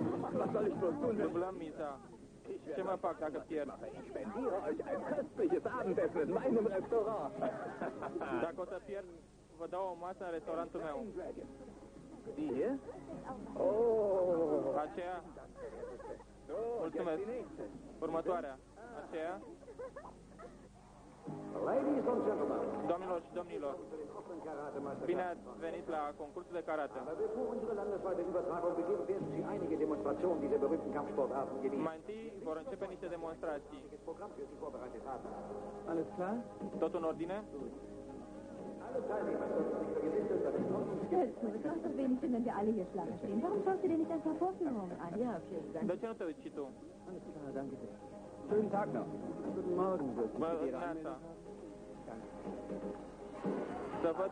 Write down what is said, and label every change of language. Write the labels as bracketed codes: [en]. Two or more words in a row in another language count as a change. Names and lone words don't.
[de] Was soll ich bloß tun, wenn [ro] Dublăm miza. Ce mă fac dacă pierd? [de] ich spendiere euch ein köstliches Abendessen in meinem Restaurant. [ro] Dacă o să pierd, vă dau o masă în restaurantul meu. [de] Die hier? Oh. [ro] Aceea, [de] So, [ro] mulțumesc. [de] jetzt die nächste. [ro] Următoarea. Aceea, [en] Ladies and gentlemen, [ro] doamnelor și domnilor, bine ați venit la concursul de karate. [de] bevor unsere landesweite Übertragung beginnt, werden Sie einige Demonstrationen dieser berühmten Kampfsportarten genießen. [ro] Mai întâi vor începe niște demonstrații. [de] Das Programm für Sie vorbereitet haben. Alles klar? [ro] Tot în ordine? [de] Alle Teilnehmer sollten sich vergewissern, dass es Hältst du, es macht doch wenig Sinn, wenn wir alle hier Schlange stehen. Warum schaust du dir nicht ein paar Vorführungen an? Ja, vielen Dank. [ro] De ce nu te uiți și tu? [de] Alles klar, danke sehr. Schönen Tag noch. Guten Morgen, [ro] Bună [de] Ihre [ro] dimineața. [de] Anmeldung? [ro] Să văd